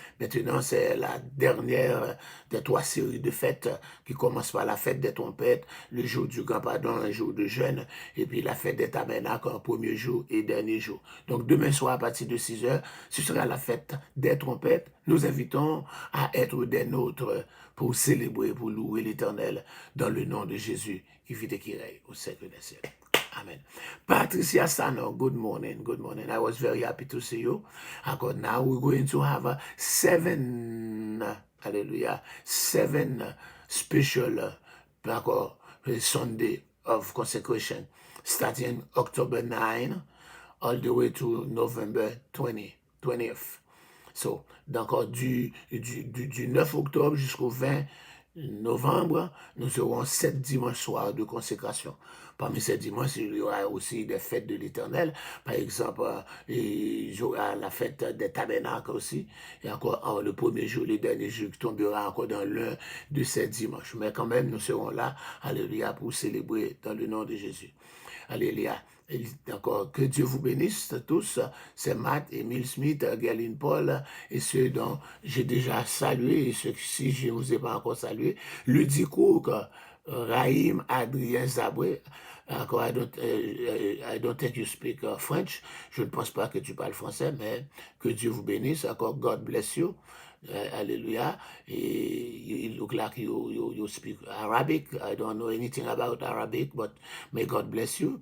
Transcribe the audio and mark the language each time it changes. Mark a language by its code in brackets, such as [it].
[fr] Maintenant, c'est la dernière des 3 séries de fêtes qui commence par la fête des trompettes, le jour du grand pardon, un jour de jeûne, et puis la fête des tabernacles, un premier jour et dernier jour. Donc demain soir, à partir de 6 heures, ce sera la fête des trompettes. Nous invitons à être des nôtres pour célébrer, pour louer l'Éternel dans le nom de Jésus qui vit et qui règne au siècle des siècles. Amen. [en] Patricia Sano, good morning, good morning. I was very happy to see you. Now we're going to have 7, hallelujah, 7 special Sunday of consecration, starting October 9 all the way to November 20th. [fr] So, donc, du 9 octobre jusqu'au 20 novembre, nous aurons 7 dimanches soirs de consécration. Parmi ces dimanches, il y aura aussi des fêtes de l'Éternel. Par exemple, il y aura la fête des tabernacles aussi. Et encore le premier jour, le dernier jour qui tombera encore dans l'un de ces dimanches. Mais quand même, nous serons là, alléluia, pour célébrer dans le nom de Jésus. Alléluia. D'accord, que Dieu vous bénisse tous. C'est Matt, Emile Smith, Galine Paul et ceux dont j'ai déjà salué et ceux si je ne vous ai pas encore salué. Ludy Cook, Raïm, Adrien Zabré. [en] Encore, I don't think you speak French. [fr] Je ne pense pas que tu parles français, mais que Dieu vous bénisse. [en] Encore, God bless you. Hallelujah. You look like you speak Arabic. I don't know anything about Arabic, but may God bless you.